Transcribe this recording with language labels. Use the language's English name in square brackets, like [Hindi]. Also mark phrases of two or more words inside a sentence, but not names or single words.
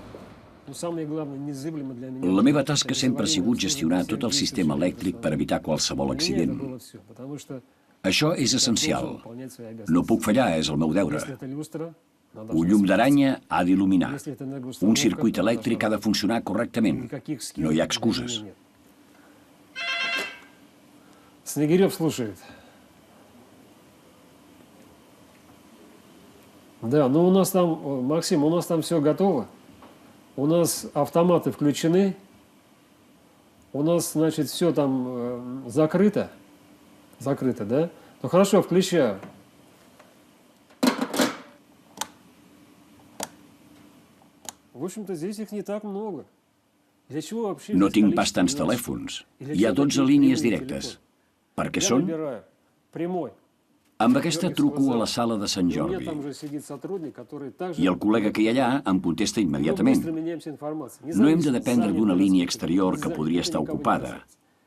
[Catalan] La meva tasca sempre ha sigut gestionar tot el sistema elèctric per evitar qualsevol accident. Això és essencial. No puc fallar, és el meu deure. Un llum d'aranya ha d'il·luminar. Un circuit elèctric ha de funcionar correctament. No hi ha excuses. [Russian] Снегирев слушает. Да, ну у нас там, Максим, у нас там все готово. У нас автоматы включены. У нас, значит, все там закрыто. Закрыто, да? Ну хорошо, включаю. В общем-то, здесь их не так много. [Catalan] No tinc pas tants telèfons. Hi ha 12 línies directes. Per què són? Amb aquesta truco a la sala de Sant Jordi. I el col·lega que hi ha allà em contesta immediatament. No hem de dependre d'una línia exterior que podria estar ocupada.